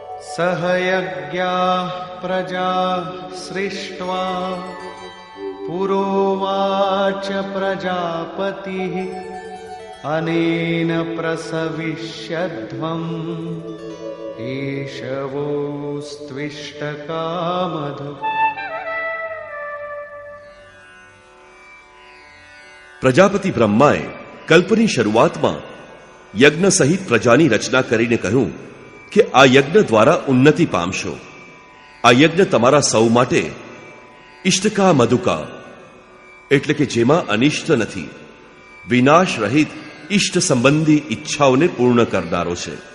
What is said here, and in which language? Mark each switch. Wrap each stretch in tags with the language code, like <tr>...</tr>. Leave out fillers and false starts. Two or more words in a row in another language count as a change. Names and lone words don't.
<sa>सह यज्ञाः प्रजा सृष्ट्वा पुरोवाच प्रजापतिः अनेन प्रसविष्यध्वम् एषवोस्त्विष्टकामधु।</sa> <gu>પ્રજાપતિ બ્રહ્માએ કલ્પની શરૂઆતમાં યજ્ઞ સહિત પ્રજાની રચના કરીને કહ્યું કે આ યજ્ઞ દ્વારા ઉન્નતિ પામશો. આ યજ્ઞ તમારા સૌ માટે ઇષ્ટકા મધુકા એટલે કે જેમાં અનિષ્ટ નથી, વિનાશ રહિત ઇષ્ટ સંબંધી ઈચ્છાઓને પૂર્ણ કરનારો છે.</gu>